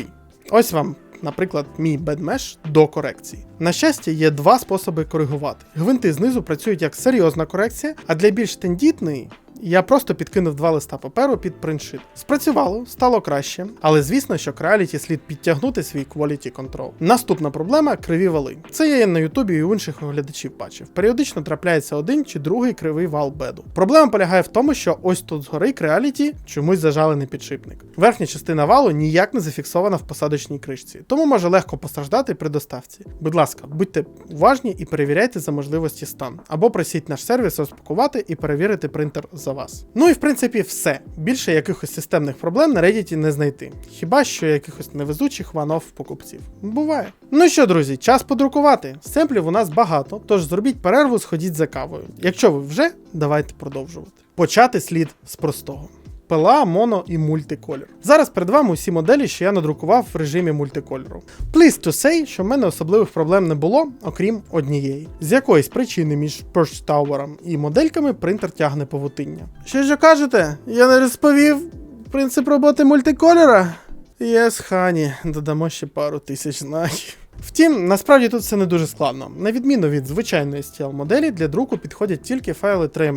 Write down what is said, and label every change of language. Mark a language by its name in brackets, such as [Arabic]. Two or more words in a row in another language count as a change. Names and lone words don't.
[Ukrainian] Ось вам, наприклад, мій бедмеш до корекції. На щастя, є два способи коригувати. Гвинти знизу працюють як серйозна корекція, а для більш тендітної я просто підкинув 2 листа паперу під принтшит. Спрацювало, стало краще, але звісно, що Creality слід підтягнути свій [English] quality control. [Ukrainian] Наступна проблема – криві вали. Це я на ютубі і у інших оглядачів бачив. Періодично трапляється один чи другий кривий вал беду. Проблема полягає в тому, що ось тут згори Creality чомусь зажалений підшипник. Верхня частина валу ніяк не зафіксована в посадочній кришці, тому може легко постраждати при доставці. Будь ласка, будьте уважні і перевіряйте за можливості стан. Або просіть наш сервіс розпакувати і перевірити принтер за вас. Ну і в принципі все. Більше якихось системних проблем на Reddit не знайти. Хіба що якихось невезучих one-off покупців. Буває. Ну що, друзі, час подрукувати. Семплів у нас багато, тож зробіть перерву, сходіть за кавою. Якщо ви вже, давайте продовжувати. Почати слід з простого. PLA, моно і мультиколір. Зараз перед вами усі моделі, що я надрукував в режимі мультикольору. [English] Pleased to say, [Ukrainian] що в мене особливих проблем не було, окрім однієї. З якоїсь причини між Perch Tower і модельками принтер тягне павутиння. Що ж кажете? Я не розповів принцип роботи мультикольора? [English] Yes, honey, [Ukrainian] додамо ще пару тисяч знаків. Втім, насправді тут все не дуже складно. На відміну від звичайної STL-моделі, для друку підходять тільки файли 3MF.